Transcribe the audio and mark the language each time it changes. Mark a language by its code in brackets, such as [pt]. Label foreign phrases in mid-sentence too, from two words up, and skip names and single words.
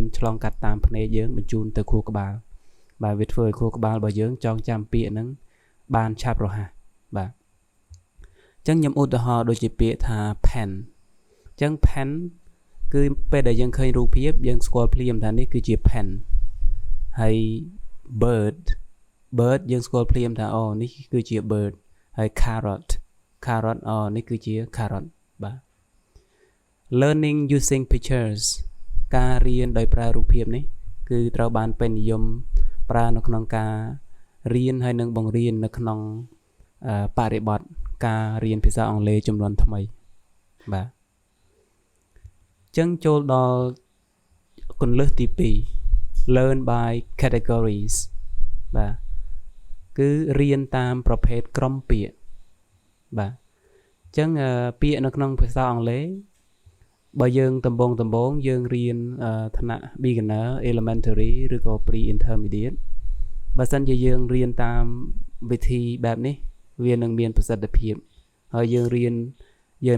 [km] ឆ្លងកាត់តាមភ្នែកយើងបញ្ជូនទៅខួរក្បាលបាទវាធ្វើឲ្យខួរក្បាលរបស់យើងចងចាំពាក្យហ្នឹងបានឆាប់រហ័សបាទអញ្ចឹងខ្ញុំឧទាហរណ៍ដូចជាពាក្យថា pen អញ្ចឹង pen គឺពេលដែលយើងឃើញរូបភាពយើងស្គាល់ភ្លាមថានេះគឺជា pen ហើយ bird យើងស្គាល់ភ្លាមថាអូនេះគឺជា bird ហើយ carrot នេះគឺជា carrot បាទ [en] learning using pictures [km] ការរៀនដោយប្រើរូបភាពនេះគឺត្រូវបានពេញនិយមប្រើនៅក្នុងការរៀនហើយនឹងបង្រៀននៅក្នុងបរិបទការរៀនភាសាអង់គ្លេសចំនួនថ្មីបាទអញ្ចឹងចូលដល់គន្លឹះទី 2 [en] learn by categories [km] បាទគឺរៀនតាមប្រភេទក្រុមពាក្យបាទអញ្ចឹងពាក្យនៅក្នុងភាសាអង់គ្លេសបើយើងដំបូងយើងរៀនថ្នាក់ [en] beginner elementary [km] ឬក៏ [en] pre intermediate [km] បើសិនជាយើងរៀនតាមវិធីបែបនេះវានឹងមានប្រសិទ្ធភាពហើយយើង